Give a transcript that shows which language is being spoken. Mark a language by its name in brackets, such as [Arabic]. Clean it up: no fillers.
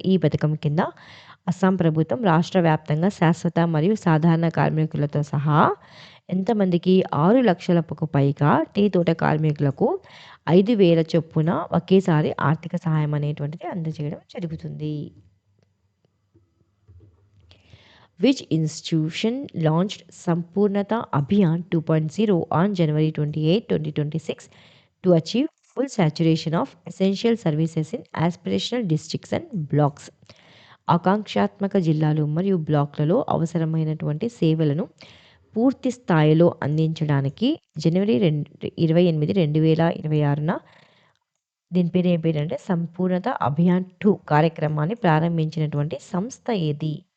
[Telugu] ఈ పథకం కింద అస్సాం ప్రభుత్వం రాష్ట్ర వ్యాప్తంగా శాశ్వత మరియు సాధారణ కార్మికులతో సహా ఎంతమందికి 6,00,000కు పైగా టీ తోట కార్మికులకు 5,000 చొప్పున ఒకేసారి ఆర్థిక సహాయం అనేటువంటిది అందజేయడం జరుగుతుంది. [English] Which institution launched Sampurnata Abhiyan 2.0 on January 28, 2026 to achieve full saturation of essential services in aspirational districts and blocks? [Telugu] ఆకాంక్షాత్మక జిల్లాలు మరియు బ్లాక్లలో అవసరమైనటువంటి సేవలను పూర్తి స్థాయిలో అందించడానికి జనవరి 28, 2026న దీని పేరు ఏం పేరంటే సంపూర్ణత అభియాన్ 2 కార్యక్రమాన్ని ప్రారంభించినటువంటి సంస్థ ఏది?